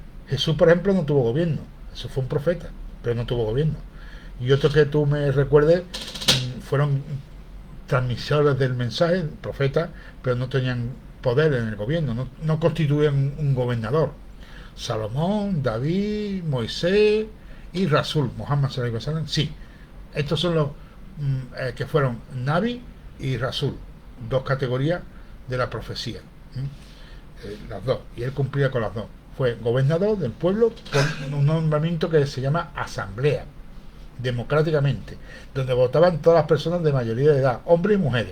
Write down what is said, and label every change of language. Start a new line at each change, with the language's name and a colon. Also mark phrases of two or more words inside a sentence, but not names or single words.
Spanish: Jesús, por ejemplo, no tuvo gobierno. Eso fue un profeta, pero no tuvo gobierno. Y otros que tú me recuerdes fueron transmisores del mensaje, profetas, pero no tenían poder en el gobierno, no constituían un gobernador. Salomón, David, Moisés y Rasul, Muhammad
Arabic: صلى الله عليه وسلم,
Spanish: sí. Estos son los que fueron Nabi y Rasul, dos categorías de la profecía. Las dos, y él cumplía con las dos. Fue gobernador del pueblo por un nombramiento que se llama asamblea, democráticamente, donde votaban todas las personas de mayoría de edad, hombres y mujeres.